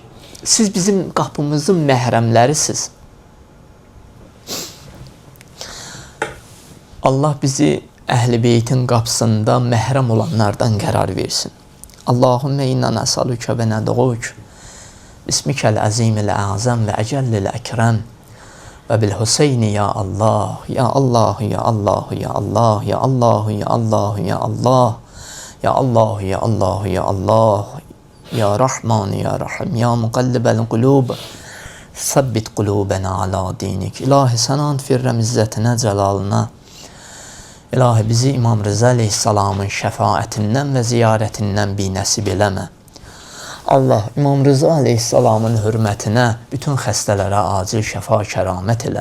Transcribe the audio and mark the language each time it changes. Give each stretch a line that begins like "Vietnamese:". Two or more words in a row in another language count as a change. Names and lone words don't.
Azerbaijani: Siz bizim qapımızın məhrəmlərisiniz. Allah bizi Əhl-i Beytin qapısında məhrəm olanlardan qərar versin.
Arabic: اللهم إنا نسألك وندعوك باسمك العظيم الأعظم والأجل الأكرم وبالحسين يا الله، يا الله، يا الله، يا الله، يا الله، يا الله، يا الله، يا الله، يا الله، يا الله، يا رحمن، يا رحيم، يا مقلب القلوب, ثبت قلوبنا على دينك.
Azerbaijani: İlahi sənə ant firrəm izzətinə, cəlalına. İlahi bizi İmam Rıza əleyhissalamın şəfaətindən və ziyarətindən binəsib eləmə. Allah İmam Rıza əleyhissalamın hörmətinə bütün xəstələrə acil şəfa kəramət elə.